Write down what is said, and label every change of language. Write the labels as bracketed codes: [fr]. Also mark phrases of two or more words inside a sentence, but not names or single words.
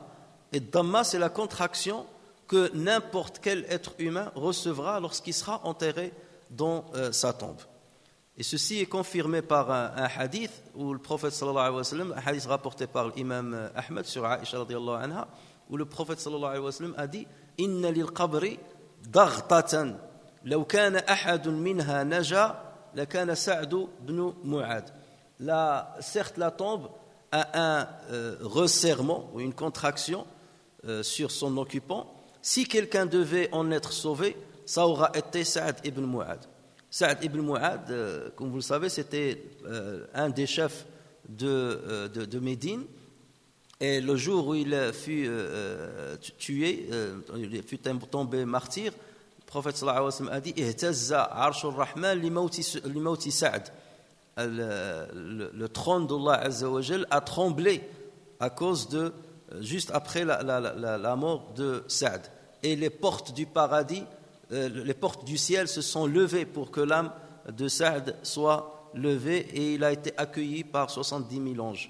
[fr] Et damma, c'est la contraction que n'importe quel être humain recevra lorsqu'il sera enterré dans sa tombe. Et ceci est confirmé par un hadith où le prophète [ar] صلى الله عليه وسلم, [fr] un hadith rapporté par l'imam Ahmed sur Aïcha [ar] رضي الله عنها, [fr] où le prophète [ar] صلى الله عليه وسلم [fr] a dit [ar] إن للقبر ضغطة لو كان أحد منها نجا لكان سعد بن معاذ. [fr] Certes la tombe a un resserrement ou une contraction sur son occupant. Si quelqu'un devait en être sauvé, ça aura été Sa'd ibn Mu'ad. Sa'd ibn Mu'ad, comme vous le savez, c'était un des chefs de Médine. Et le jour où il fut tué, il fut tombé martyr, le prophète [ar] صلى الله عليه وسلم [fr] a dit [ar] اهتز عرش الرحمن لموت سعد. [fr] Le trône d'Allah [ar] عز وجل [fr] a tremblé à cause de juste après la mort de Sa'd. Et les portes du paradis, les portes du ciel se sont levées pour que l'âme de Sa'd soit levée, et il a été accueilli par 70 000 anges.